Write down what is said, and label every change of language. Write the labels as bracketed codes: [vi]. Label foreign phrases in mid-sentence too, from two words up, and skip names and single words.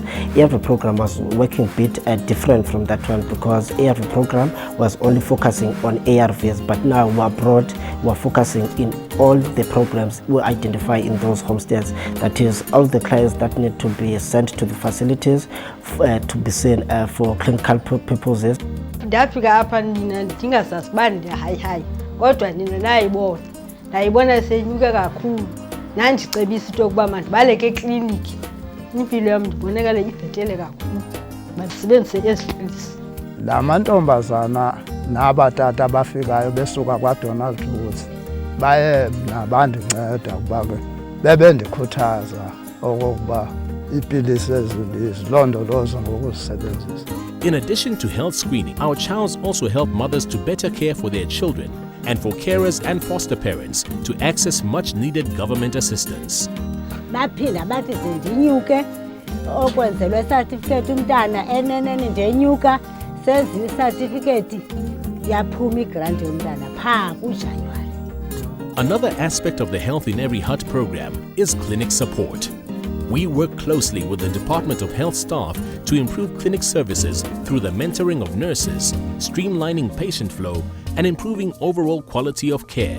[en] ARV program was working a bit different from that one, because ARV program was only focusing on ARVs, but now we're broad, we're focusing in all the problems we identify in those homesteads. That is all the clients that need to be sent to the facilities to be seen for clinical purposes. [xh] Ndafika hapa ndingasasibani hayi kodwa nina nayibona senyuka kakhulu, nandicebisa into yokuba mandibaleke ekliniki. Impilo yam ndibonakala ibhetele kakhulu, mandisebenzise ezi pilisi. La mantombazana nabatata abafikayo besuka kwaDonald Woods baye nabandinceda ukuba ke bebendikhuthaza okokuba iipilisi ezi ndizilondoloze ngokuzisebenzisa. [en] In addition to health screening, our CHOWs also help mothers to better care for their children and for carers and foster parents to access much-needed government assistance. [xh] Baphinda bathi zindinyuke okwenzelwe certificate umntana enenene ndenyuka senza i-certificate yaphuma igrant yomntana phaa kuJanuwari. [en] Another aspect of the Health in Every Hut program is clinic support. We work closely with the Department of Health staff to improve clinic services through the mentoring of nurses, streamlining patient flow, and improving overall quality of care.